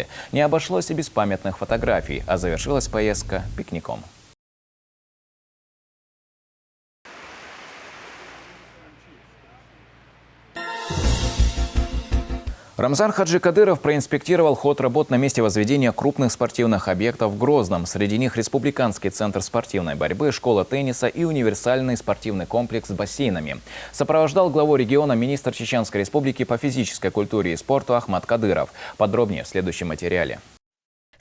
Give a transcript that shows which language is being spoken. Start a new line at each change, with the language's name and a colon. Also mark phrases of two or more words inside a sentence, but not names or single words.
Russian: Не обошлось и без памятных фотографий, а завершилась поездка пикником. Рамзан Хаджи Кадыров проинспектировал ход работ на месте возведения крупных спортивных объектов в Грозном. Среди них Республиканский центр спортивной борьбы, школа тенниса и универсальный спортивный комплекс с бассейнами. Сопровождал главу региона министр Чеченской Республики по физической культуре и спорту Ахмад Кадыров. Подробнее в следующем материале.